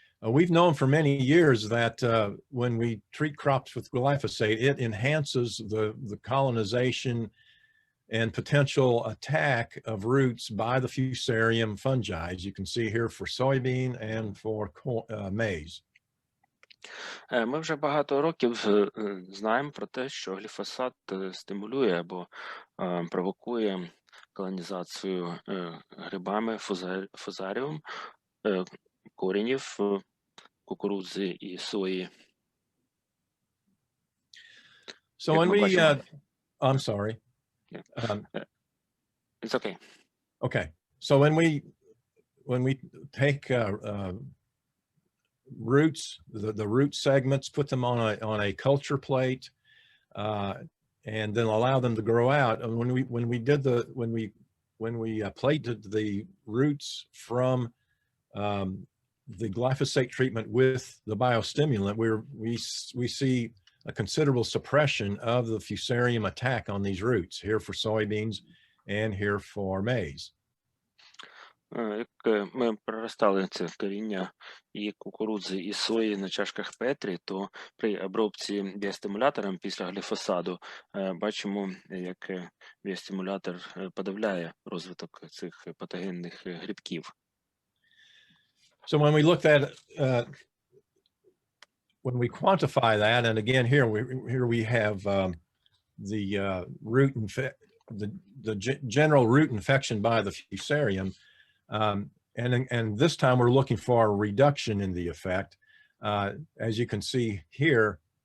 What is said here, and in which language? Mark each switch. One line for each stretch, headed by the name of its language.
English: We've known for many years that when we treat crops with glyphosate, it enhances the colonization and potential attack of roots by the Fusarium fungi, as you can see here for soybean and for maize.
Ukrainian: Ми вже багато років знаємо про те, що гліфосат стимулює або провокує колонізацію грибами фузаріум коренів кукурудзи і сої.
English: So when we, I'm sorry. It's okay. Okay. So when we take roots, the root segments, put them on a culture plate, and then allow them to grow out. And when we plated the roots from the glyphosate treatment with the biostimulant, we see a considerable suppression of the Fusarium attack on these roots, here for soybeans and here for maize.
Ukrainian: Як ми проростали це коріння і кукурудзи, і сої на чашках Петрі, то при обробці біостимулятором після гліфосаду бачимо, як біостимулятор подавляє розвиток цих патогенних грибків.
English: So when we looked at when we quantify that, and again here we have the general root infection by the Fusarium, and this time we're looking for a reduction in the effect, as you can see here,